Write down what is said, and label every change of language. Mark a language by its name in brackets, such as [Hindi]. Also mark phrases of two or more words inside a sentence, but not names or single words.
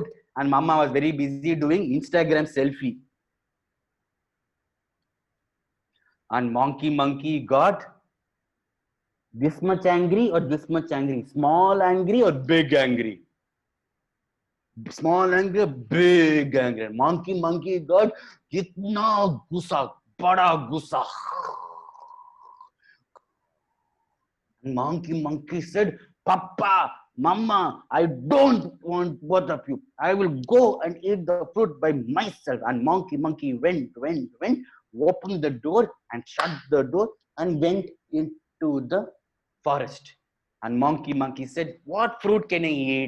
[English] And Mama was very busy doing Instagram selfie. And monkey got this much angry or this much angry? Small angry or big angry? Small angry, big angry. Monkey got [Hindi] कितना गुस्सा, बड़ा गुस्सा. [English] Monkey said, Papa, Mama, I don't want both of you. I will go and eat the fruit by myself. And monkey went, opened the door and shut the door and went into the forest. And monkey said, what fruit can I eat?